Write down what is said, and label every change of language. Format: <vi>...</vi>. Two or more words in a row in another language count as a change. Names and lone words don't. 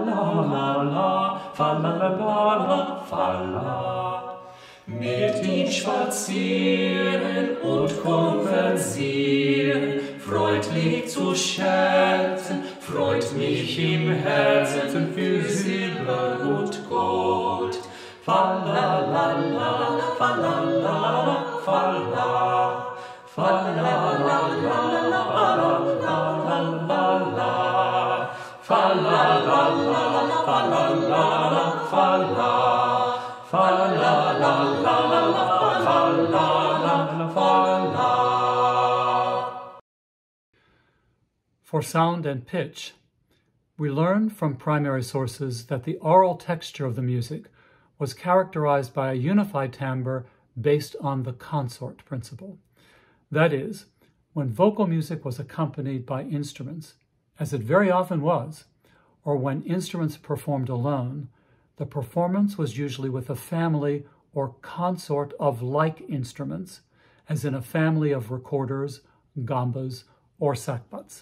<de>la la, fa la la la, fa la. Mit ihm spazieren und konversieren, freundlich zu scherzen, freut mich im Herzen für Silber und Gold. Fa la la la, fa la la, fa la, fa la la la, fa la la la, fa la la la, fa la la, fa la, fa la la la, fa la, fa la.</de> <en>For sound and pitch, we learn from primary sources that the aural texture of the music was characterized by a unified timbre based on the consort principle. That is, when vocal music was accompanied by instruments, as it very often was, or when instruments performed alone, the performance was usually with a family or consort of like instruments, as in a family of recorders, gambas, or sackbuts.</en>